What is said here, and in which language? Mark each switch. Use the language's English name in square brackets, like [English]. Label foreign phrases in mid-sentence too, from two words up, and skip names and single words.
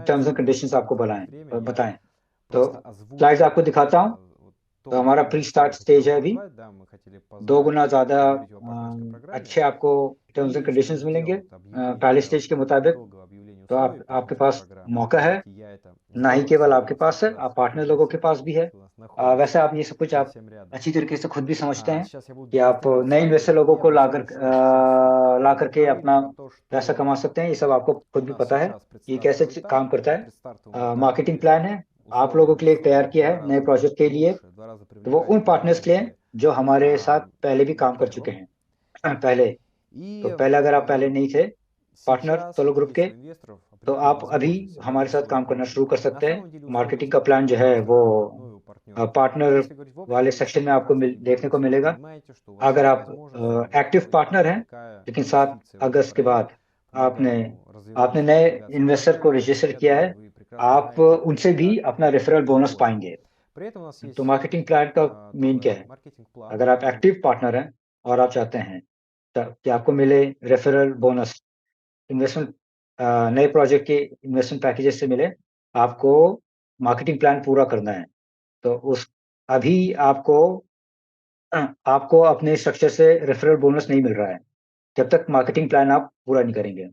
[English] terms and [Russian] начинается. [Hindi] कंडीशंस आपको [Russian] время я [Hindi] बताएं। तो [Russian] просто [Hindi] स्लाइड्स [Russian] озвучу [Hindi] आपको दिखाता हूँ। [Russian] вот [Hindi] तो [Russian] то, [Hindi] हमारा [Russian] какие [Hindi] प्री [Russian] гостей [Hindi] स्टार्ट [Russian] мы хотели [Hindi] स्टेज है अभी। [Russian] позвать. Да, мы хотели [Hindi] 2 [Russian] позвать, [Hindi] गुना ज़्यादा [Russian] поговорить о партнерской программе. [Hindi] अच्छे आपको [English] terms and [Russian] И чтобы [Hindi] कंडीशंस मिलेंगे [Russian] сделать объявление [Hindi] पहले स्टेज के मुताबिक। [Russian] итоговое объявление [Hindi] तो [Russian] условий [Hindi] आपके [Russian] партнерской [Hindi] पास [Russian] программы. [Hindi] मौका है, [Russian] Видите, я это [Hindi] ना ही [Russian] сделал, [Hindi] केवल [Russian] кстати, [Hindi] आपके [Russian] вот [Hindi] पास है, [Russian] сейчас [Hindi] आप पार्टनर [Russian] здесь [Hindi] लोगों के पास भी है। [Russian] у нас находится [Hindi] वैसे आप ये सब कुछ आप [Russian] совсем рядом. [Hindi] अच्छी तरीके से खुद भी समझते हैं [Russian] Сейчас я буду [Hindi] कि आप [Russian] демонстрировать [Hindi] नए [Russian] слайды [Hindi] इन्वेस्टर लोगों [Russian] и [Hindi] को [Russian] обращаться к [Hindi] ला [Russian] Мы [Hindi] करके [Russian] говорили [Hindi] अपना [Russian] про то, [Hindi] पैसा कमा [Russian] что [Hindi] सकते हैं। ये सब आपको [Russian] у [Hindi] खुद भी [Russian] нас [Hindi] पता है [Russian] сейчас [Hindi] ये कैसे [Russian] предстартовый этап. [Hindi] काम करता [Russian] На [Hindi] है। [Russian] предстартовом этапе [English] marketing plan [Hindi] है आप [Russian] условия [Hindi] लोगों के लिए [Russian] строят [Hindi] तैयार [Russian] в [Hindi] किया [Russian] 2 [Hindi] है नए [Russian] раза [Hindi] प्रोजेक्ट के लिए। [Russian] лучше, в 2 раза [Hindi] तो वो उन पार्टनर्स के लिए [Russian] привлекательнее, [Hindi] जो हमारे साथ पहले भी [Russian] на [Hindi] काम कर चुके [Russian] первом. [Hindi] हैं पहले। [Russian] И [Hindi] तो पहले अगर आप पहले नहीं थे पार्टनर [Russian] сейчас [Hindi] सोलो [Russian] вот [Hindi] ग्रुप [Russian] есть [Hindi] के, [Russian] у инвесторов [Hindi] तो [Russian] определенные [Hindi] आप अभी [Russian] возможности [Hindi] हमारे [Russian] войти в [Hindi] साथ [Russian] свою [Hindi] काम करना [Russian] команду. [Hindi] शुरू कर [Russian] На [Hindi] सकते हैं। [Russian] самом деле [Hindi] मार्केटिंग [Russian] условия [Hindi] का प्लान जो है [Russian] разные [Hindi] वो [Russian] для инвесторов, ну и у партнеров. [Hindi] पार्टनर [Russian] Если говорить в общем, [Hindi] वाले [Russian] то все [Hindi] सेक्शन में आपको [Russian] прекрасно [Hindi] देखने को [Russian] видите, [Hindi] मिलेगा। [Russian] понимаете, что у вас [Hindi] अगर [Russian] есть [Hindi] आप [Russian] возможность [Hindi] एक्टिव [Russian] зарабатывать, [Hindi] पार्टनर हैं, [Russian] привлекая [Hindi] लेकिन 7 [Russian] инвестиции в этот [Hindi] अगस्त के बाद [Russian] проект, [Hindi] आपने [Russian] помогая ему развиваться, [Hindi] नए [Russian] продвигаться по [Hindi] इन्वेस्टर को [Russian] рынку. [Hindi] रजिस्टर [Russian] Я [Hindi] किया है, [Russian] думаю, вы прекрасно [Hindi] आप [Russian] знаете, [Hindi] उनसे भी [Russian] как [Hindi] अपना रेफरल [Russian] это [Hindi] बोनस [Russian] работает. [Hindi] पाएंगे। [Russian] При этом у нас [Hindi] तो [Russian] есть [English] marketing plan [Hindi] का मेन क्या [Russian] такой [Hindi] है? [Russian] маркетинг-план. [Hindi] अगर आप [English] active partner [Hindi] हैं और आप चाहते हैं कि आपको मिले [English] referral bonus, [Hindi] इन्वेस्टमेंट नए प्रोजेक्ट के [English] investment packages [Hindi] से मिले, आपको [English] marketing plan [Hindi] पूरा करना है। तो उस अभी आपको अपने स्ट्रक्चर से [English] referral bonus [Hindi] नहीं मिल रहा है जब तक [English] marketing plan [Hindi] आप पूरा नहीं करेंगे।